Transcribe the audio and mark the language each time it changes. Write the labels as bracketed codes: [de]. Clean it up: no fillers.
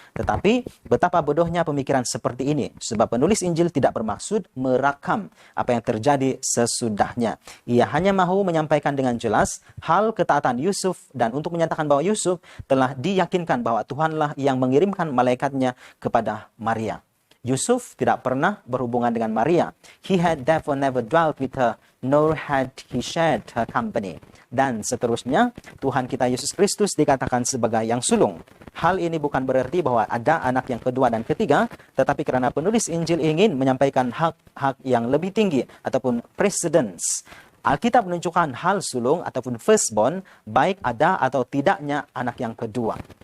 [id] Tetapi betapa bodohnya pemikiran seperti ini, sebab penulis Injil tidak bermaksud merakam apa yang terjadi sesudahnya. Ia hanya mahu menyampaikan dengan jelas hal ketaatan Yusuf, dan untuk menyatakan bahwa Yusuf telah diyakinkan bahwa Tuhanlah yang mengirimkan malaikatnya kepada Maria. Yusuf tidak pernah berhubungan dengan Maria. [en] He had therefore never dwelt with her, nor had he shared her company. [id] Dan seterusnya, Tuhan kita Yesus Kristus dikatakan sebagai yang sulung. Hal ini bukan berarti bahwa ada anak yang kedua dan ketiga, tetapi karena penulis Injil ingin menyampaikan hak-hak yang lebih tinggi ataupun precedence. Alkitab menunjukkan hal sulung ataupun firstborn, baik ada atau tidaknya anak yang kedua.